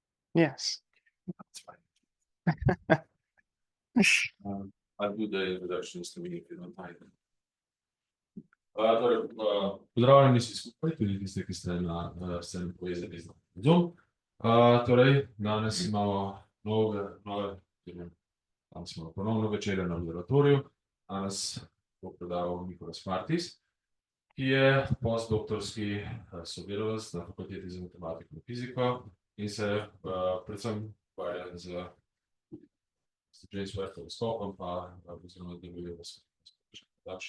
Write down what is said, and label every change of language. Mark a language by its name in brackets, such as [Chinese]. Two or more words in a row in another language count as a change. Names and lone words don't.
[English] Yes. That's fine. I'll do the introductions to me if you don't mind. [Slovenian] Pozdravljeni vsi skupaj, tudi tisti, ki ste sceni povezani z Zoom. Torej, danes imamo danes imamo ponovno večerjo na observatoriju. Danes bo predaval Martis, ki je postdoktorski sodelavec na fakulteti za matematiko in fiziko in se predvsem ukvarja z skopom, pa oziroma deluje v skopu.